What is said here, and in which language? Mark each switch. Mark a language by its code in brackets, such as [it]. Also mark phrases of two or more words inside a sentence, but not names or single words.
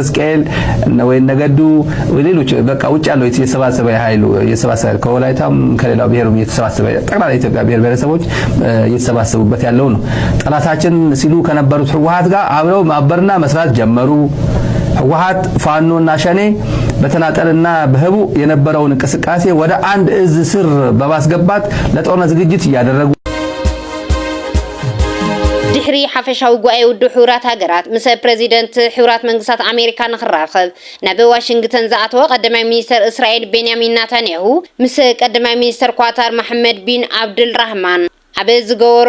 [am] ስኬል እነ ወይ ነገዱ ወሌሎች በቃ ውጭ ያለው የተሰባሰበ ኃይሉ የተሰባሰበ ከወላይታም ከሌላው ብሔሩም የተሰባሰበ ጠቅላላ ኢትዮጵያ ብሔረሰቦች የተሰባሰቡበት ያለው ነው ጠላታችን ሲሉ ከነበሩት ህወሓት ጋር አብረው ማበርና መስራት ጀመሩ ህወሓት ፋኖና ሸኔ በተናጠልና በህቡ የነበረውን እንቅስቃሴ ወደ አንድ እዝ ስር በማስገባት ለጦርነት ዝግጅት ያደረጉ [ti] ድሕሪ ሓፈሻዊ ጉባኤ ውድብ ሕቡራት ሃገራት ምስ ፕሬዚደንት ሕቡራት መንግስታት ኣሜሪካ ንኽራኸብ ናብ ዋሽንግተን ዝኣተወ ቀዳማይ ሚኒስተር እስራኤል ቤንያሚን ናታንያሁ ምስ ቀዳማይ ሚኒስተር ኳታር መሐመድ ቢን ዓብድል ራህማን ኣብ ዝገበሮ